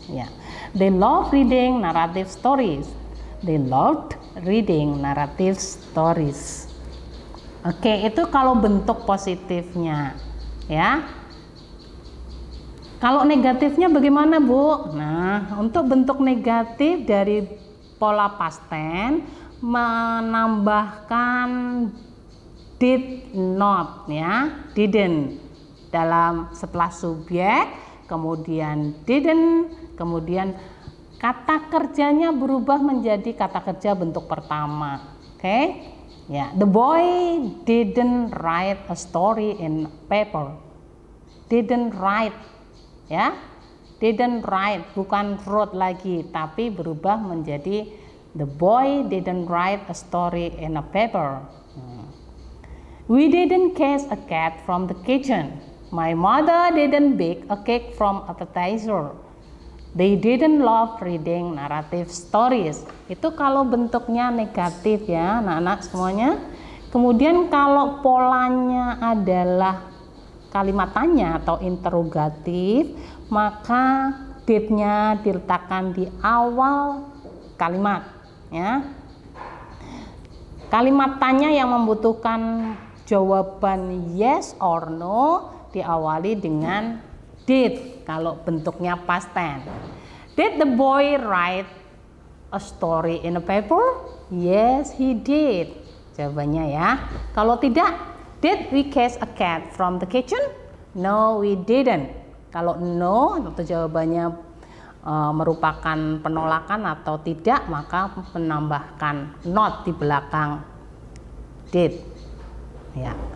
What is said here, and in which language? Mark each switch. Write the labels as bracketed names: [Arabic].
[English] Ya, they love reading narrative stories. They loved reading narrative stories. [Indonesian] Oke, itu kalau bentuk positifnya, ya. Kalau negatifnya bagaimana, Bu? Nah, untuk bentuk negatif dari pola past tense menambahkan did not, ya, didn't dalam setelah subjek, kemudian didn't, kemudian kata kerjanya berubah menjadi kata kerja bentuk pertama. Oke? [English] Ya, the boy didn't write a story in paper. Didn't write, ya. Didn't write, bukan wrote lagi, [Indonesian] tapi berubah menjadi [English] the boy didn't write a story in a paper. We didn't catch a cat from the kitchen. My mother didn't bake a cake from appetizer. They didn't love reading narrative stories. [Indonesian] Itu kalau bentuknya negatif, ya, anak-anak semuanya. Kemudian kalau polanya adalah kalimat tanya atau interrogatif, maka did-nya diletakkan di awal kalimat, ya. Kalimat tanya yang membutuhkan jawaban yes or no diawali dengan did kalau bentuknya past tense. [English] Did the boy write a story in a paper? Yes, he did. [Indonesian] Jawabannya, ya. Kalau tidak, [English] did we catch a cat from the kitchen? No, we didn't. [Indonesian] Kalau no atau jawabannya merupakan penolakan atau tidak, maka menambahkan not di belakang did. Ya.